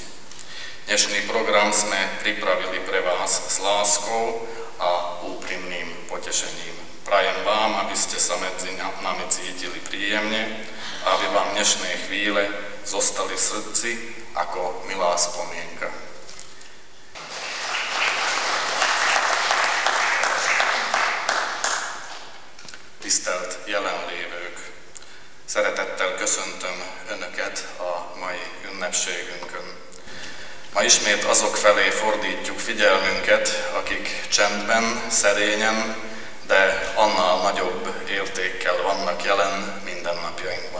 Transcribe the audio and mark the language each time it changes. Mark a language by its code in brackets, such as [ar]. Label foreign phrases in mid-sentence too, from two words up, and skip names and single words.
[sk] Dnešný program sme pripravili pre vás s láskou a úprimným potešením. Prajem vám, aby ste sa medzi nami cítili príjemne a aby vám dnešné chvíle zostali v srdci ako milá spomienka. [hu] Tisztelt jelenlévők! Szeretettel köszöntöm Önöket a mai ünnepségünkön. Ma ismét azok felé fordítjuk figyelmünket, akik csendben, szerényen, de annál nagyobb értékkel vannak jelen mindennapjainkban.